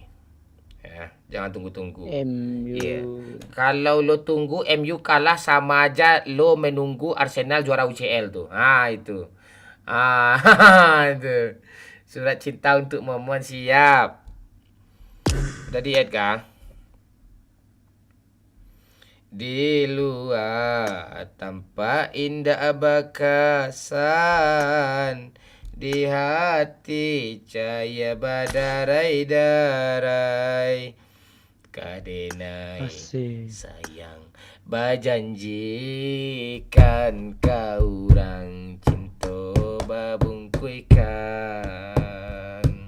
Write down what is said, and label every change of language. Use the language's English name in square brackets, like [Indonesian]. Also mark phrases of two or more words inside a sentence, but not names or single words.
[Indonesian] Ya, jangan tunggu-tunggu. MU. Yeah. Kalau lo tunggu MU kalah sama aja lo menunggu Arsenal juara UCL tuh. Itu. Itu. Surat cinta untuk Momon siap. Udah di-add kah? [Minangkabau] Di luar tampak indah bakasan, di hati cahaya badarai-darai. Kadenai sayang bajanjikan kau orang cinta babungkuikan.